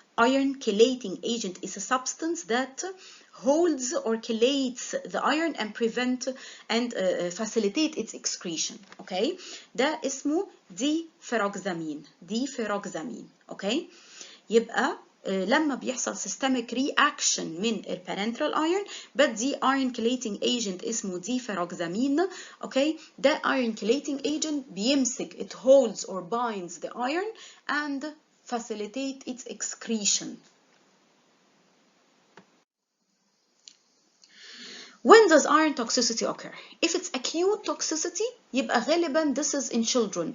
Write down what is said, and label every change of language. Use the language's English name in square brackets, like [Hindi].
[English] Iron chelating agent is a substance that holds or chelates the iron and prevent and facilitate its excretion. [Arabic] اوكي، ده اسمه ديفيروكسامين. ديفيروكسامين. اوكي، يبقى لما بيحصل [English] systemic reaction [Arabic] من البارنترال ايرون بدي iron chelating agent اسمه ديفيروكسامين. اوكي، ده [English] iron chelating agent [Arabic] بيمسك [English] it holds or binds the iron and facilitate its excretion. When does iron toxicity occur? If it's acute toxicity [Arabic] يبقى غالبا [English] this is in children.